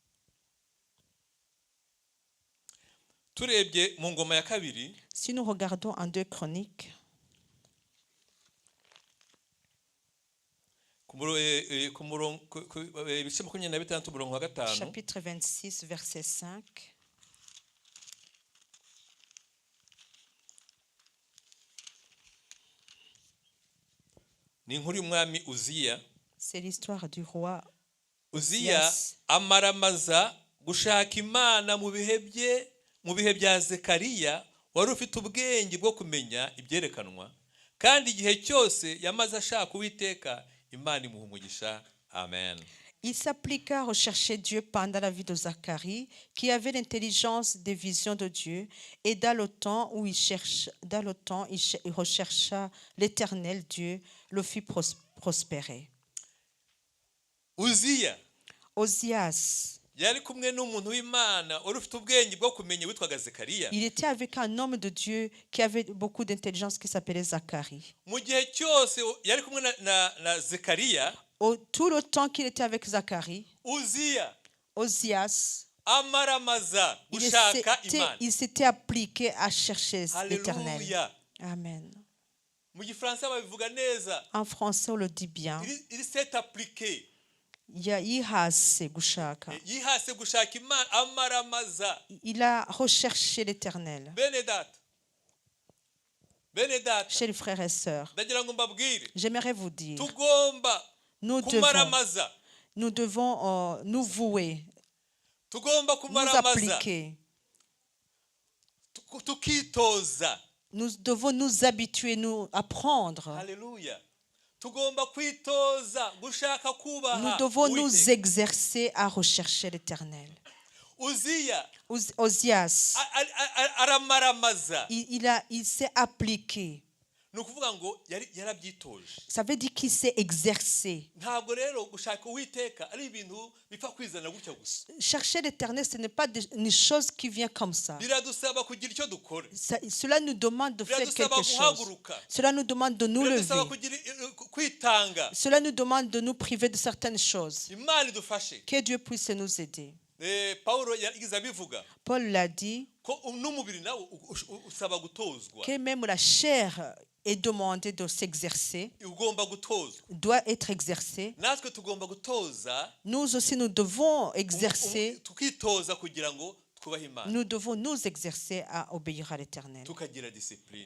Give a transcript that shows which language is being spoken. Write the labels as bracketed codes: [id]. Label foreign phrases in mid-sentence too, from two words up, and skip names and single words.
[fr] Si nous regardons en 2 Chroniques, chapitre 26, verset 5. C'est l'histoire du roi Uziya. [rw] Amaramaza gushaka Imana mu bihe bya Zekariya wari ufite ubwenge bwo kumenya ibyerekanwa, kandi igihe cyose yamaze ashaka Uwiteka, Imana imuha umugisha. Amen. [fr] Il s'appliqua à rechercher Dieu pendant la vie de Zacharie, qui avait l'intelligence des visions de Dieu, et dans le temps où il rechercha l'Éternel Dieu, le fit prospérer. [rw] Uziya [fr] Osias, [rw] yari kumwe n'umuntu w'Imana wari ufite ubwenge bwo kumenya witwaga Zekariya. [fr] il était avec un homme de Dieu qui avait beaucoup d'intelligence qui s'appelait Zacharie. [rw] Mu gihe cyose yari kumwe na Zekariya, [fr] Tout le temps qu'il était avec Zacharie, [rw] Uziya [fr] Osias, [rw] amaramaza gushaka Imana. [fr] il s'était appliqué à chercher l'Éternel. [rw] Haleluya. Amen. Mu gifaransa babivuga neza, [fr] En français, on le dit bien. il s'est appliqué. [rw] Yihase gushaka. Yihase gushaka Imana, amaramaza. [fr] Il a recherché l'Éternel. [rw] Bene data, [fr] Chers frères et sœurs, [rw] ndagira ngo mbabwire, [fr] j'aimerais vous dire, [rw] tugomba [fr] nous [rw] kumaramaza, [fr] devons nous vouer, [rw] tugomba [fr] nous [rw] kumaramaza, [fr] appliquer. [rw] tukitoza. [fr] Nous devons nous habituer, nous apprendre. [rw] Haleluya. Tugomba kwitoza gushaka kubaha. [fr] Nous devons nous [rw] Uwiteka. [fr] exercer à rechercher l'Éternel. [rw] Uziya [fr] Osias, [rw] aramaramaza. [fr] il s'est appliqué. [rw] Ni ukuvuga ngo yarabyitoje. [fr] Ça veut dire qu'il s'est exercé. [rw] Ntabwo rero gushaka Uwiteka ari ibintu bipfa kwizana gutya gusa. [fr] Chercher l'Éternel, ce n'est pas une chose qui vient comme ça. [rw] Biradusaba kugira icyo dukora. [fr] Cela nous demande de faire [rw] Biradusaba [fr] quelque chose. [rw] guhaguruka. [fr] Cela nous demande de nous [rw] Biradusaba [fr] lever. [rw] kwitanga. [fr] Cela nous demande de nous priver de certaines choses. [rw] Imana idufashe. [fr] Que Dieu puisse nous aider. [rw] Paulo yagize abivuga [fr] Paul l'a dit, [rw] ko n'umubiri nawe usaba gutozwa. [fr] que même la chair est demandée de s'exercer, [rw] Ugomba gutozwa. [fr] doit être exercée. [rw] Natwe tugomba gutoza. [fr] Nous aussi, nous devons exercer, [rw] Tukitoza kugira ngo twubahe Imana. [fr] nous devons nous exercer à obéir à l'Éternel. [rw] Tukagira discipline.